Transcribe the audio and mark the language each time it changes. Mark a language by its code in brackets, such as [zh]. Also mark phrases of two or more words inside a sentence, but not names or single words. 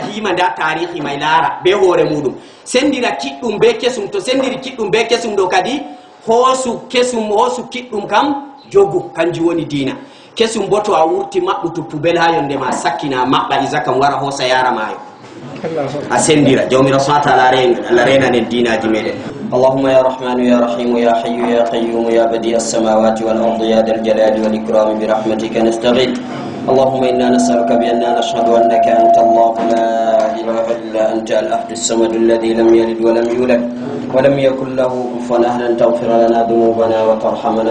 [ff] hiima nda tarihi may laara be hoore muɗum sendira kiɗɗum be kesum to sendiri kiɗɗum be kesum ɗo kadi hoosu kiɗɗum kam jogu kanjum woni diina kesum bo to a wurti maɓɓutu poubel ha yonde ma sakkina maɓɓa isa kam wara hoosa yara maayo a sendira jawmirawo [ar] سبحانه وتعالى [ff] Allah renanen dinaji meɗen [ar] اللهم يا رحمن يا رحيم يا حي يا قيوم يا بديع السماوات والأرض يا ذا الجلال والإكرام برحمتك نستغيث اللهم إنا نسألك بأننا نشهد أنك أنت الله لا إله إلا أنت الأحد الصمد الذي لم يلد ولم يولد ولم يكن له كفوا أحد أن تغفر لنا ذنوبنا وترحمنا